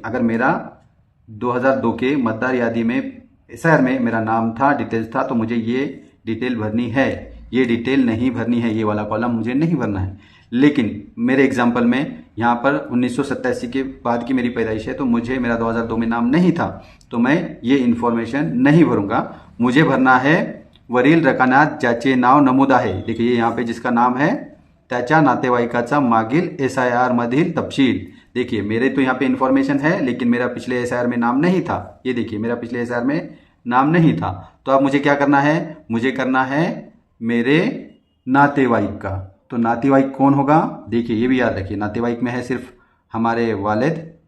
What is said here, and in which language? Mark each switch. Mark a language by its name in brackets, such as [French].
[Hindi] अगर मेरा 2002 के मतदार यादी में एसआईआर में मेरा नाम था, डिटेल्स था, तो मुझे ये डिटेल भरनी है। ये डिटेल नहीं भरनी है, ये वाला कॉलम मुझे नहीं भरना है। लेकिन मेरे एग्जाम्पल में यहाँ पर 1987 के बाद की मेरी पैदाइश है, तो मुझे मेरा 2002 में नाम नहीं था, तो मैं ये इन्फॉर्मेशन नहीं भरूंगा। मुझे भरना है [Marathi] वरील रकान्यात ज्याचे नाव नमूद आहे। [Hindi] देखिए यहाँ पे जिसका नाम है [Marathi] त्याच्या नातेवाईकाचा मागील एसआईआर मधील तपशील। [Hindi] देखिए मेरे तो यहाँ पे इन्फॉर्मेशन है, लेकिन मेरा पिछले एसआईआर में नाम नहीं था। ये देखिए मेरा पिछले एसआईआर में नाम नहीं था। तो अब मुझे क्या करना है, मुझे करना है मेरे नातेवाईक का। तो नातेवाईक कौन होगा, देखिए ये भी याद रखिए, नातेवाईक में है सिर्फ हमारे वालिद,